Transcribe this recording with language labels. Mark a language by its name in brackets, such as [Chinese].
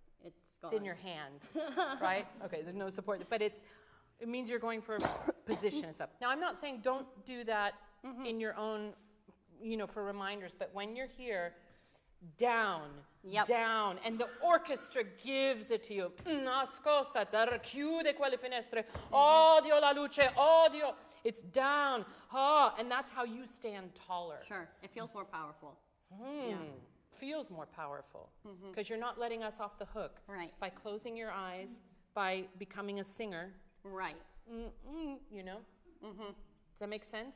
[English] It's in your hand, right? Okay, there's no support, but it means you're going for position and stuff. Now, I'm not saying don't do that in your own, for reminders, but when you're here, down, down, and the orchestra gives it to you. [Italian] Nascosta, racchiude quelle finestre, odio la luce, odio. [English] It's down, and that's how you stand taller. Sure, it feels more powerful. Feels more powerful, because you're not letting us off the hook. Right. By closing your eyes, by becoming a singer. Right. Does that make sense?